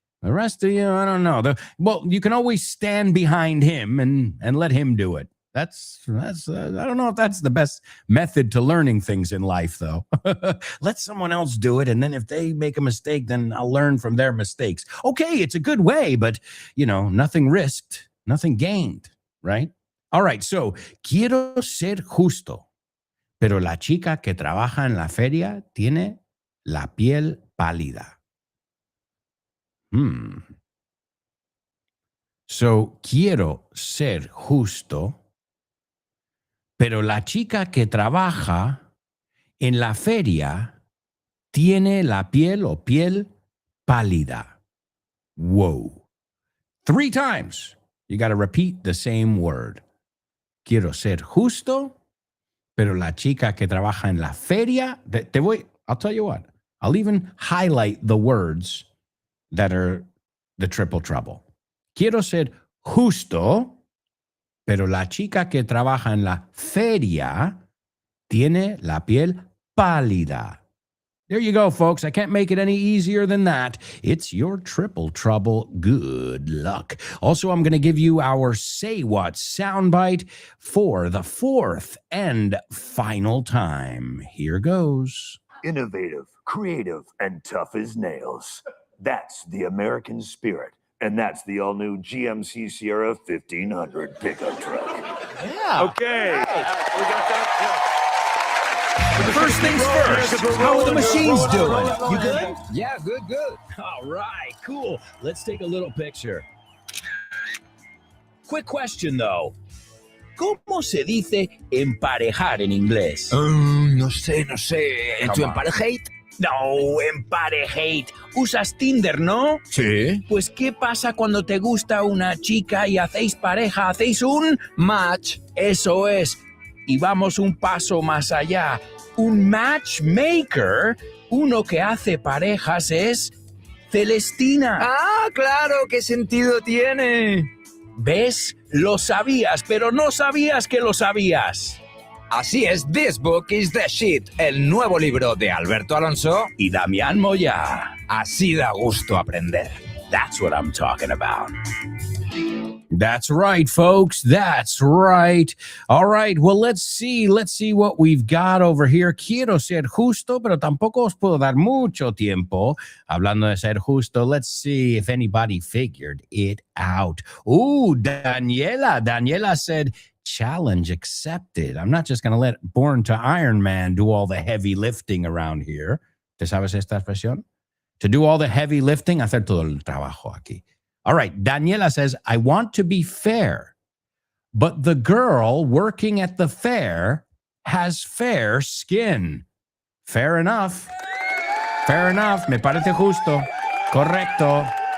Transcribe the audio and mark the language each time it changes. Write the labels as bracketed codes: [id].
[en] The rest of you, I don't know. Well, you can always stand behind him and let him do it. That's I don't know if that's the best method to learning things in life, though. Let someone else do it, and then if they make a mistake, then I'll learn from their mistakes. Okay, it's a good way, but, nothing risked, nothing gained, right? All right, so, [es] quiero ser justo, pero la chica que trabaja en la feria tiene la piel pálida. So, quiero ser justo, pero la chica que trabaja en la feria tiene la piel o piel pálida. [en] Whoa. 3 times. You got to repeat the same word. [es] Quiero ser justo, pero la chica que trabaja en la feria, [en] I'll tell you what, I'll even highlight the words that are the triple trouble. [es] Quiero ser justo, pero la chica que trabaja en la feria tiene la piel pálida. [en] There you go, folks. I can't make it any easier than that. It's your triple trouble. Good luck. Also, I'm going to give you our Say What soundbite for the 4th and final time. Here goes. Innovative, creative, and tough as nails. That's the American spirit. And that's the all-new GMC Sierra 1500 pickup truck. Yeah. Okay. We got that. First things first, how are the machines doing? You good? Yeah, good. All right, cool. Let's take a little picture. Quick question, though. [es] ¿Cómo se dice emparejar en inglés? No sé. [en] Come [es] ¿Tu [en] on. [es] emparejate? No, emparejate. Usas Tinder, ¿no? Sí. Pues, ¿qué pasa cuando te gusta una chica y hacéis pareja? ¿Hacéis un [en] Match. [es] Eso es. Y vamos un paso más allá. Un matchmaker, uno que hace parejas, es Celestina. Ah, claro, ¿qué sentido tiene? ¿Ves? Lo sabías, pero no sabías que lo sabías. Así es, This Book is the Shit, el nuevo libro de Alberto Alonso. Y Damián Moya. Así da gusto aprender. [en] That's what I'm talking about. That's right, folks. That's right. All right. Well, let's see what we've got over here. [es] Quiero ser justo, pero tampoco os puedo dar mucho tiempo. Hablando de ser justo, [en] let's see if anybody figured it out. Ooh, Daniela. Daniela said, challenge accepted. I'm not just going to let Born to Iron Man do all the heavy lifting around here. [es] ¿Te sabes esta expresión? [en] To do all the heavy lifting, [es] hacer todo el trabajo aquí. [en] All right, Daniela says, I want to be fair, but the girl working at the fair has fair skin. Fair enough. Fair enough. [es] Me parece justo. Correcto.